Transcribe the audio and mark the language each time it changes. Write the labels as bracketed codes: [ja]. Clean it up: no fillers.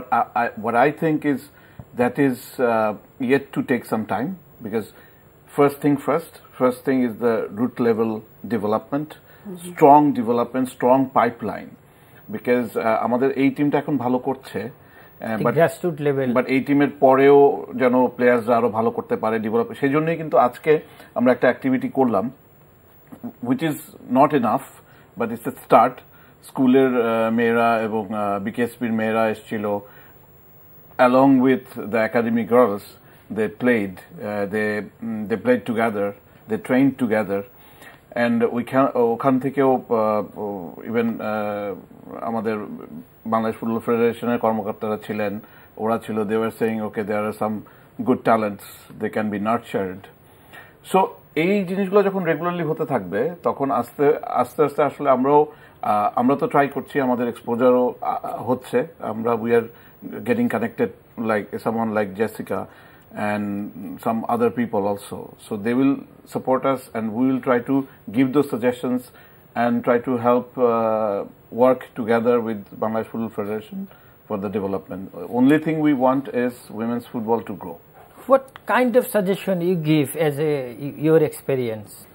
[en] But what I think is that is yet to take some time because first thing is the root level development, strong pipeline because [bn] আমাদের এই টিমটা এখন ভালো করছে grassroot level but এই টিমের পরেও যেন প্লেয়ার্সরা আরো ভালো করতে পারে ডেভেলপ সেই জন্যই কিন্তু আজকে আমরা একটা অ্যাক্টিভিটি করলাম [en] which is not enough but it's a start [bn] স্কুলের মেয়েরা এবং বিকেএসপির মেয়েরা এসেছিল [en] along with the academy girls they played they played together they trained together and [bn] ওখান থেকেও ইভেন আমাদের বাংলাদেশ ফুটবল ফেডারেশনের কর্মকর্তারা ছিলেন ওরা ছিল [en] they were saying okay there are some good talents they can be nurtured so [bn] এই জিনিসগুলো যখন রেগুলারলি হতে থাকবে তখন আস্তে আস্তে আসলে আমরা তো ট্রাই করছি আমাদের এক্সপোজারও হচ্ছে আমরা [en] we are getting connected like someone like Jessica and some other people also. So they will support us and we will try to give those suggestions and try to help work together with Bangladesh Football Federation for the development. Only thing we want is women's football to grow. What kind of suggestion you give as your experience?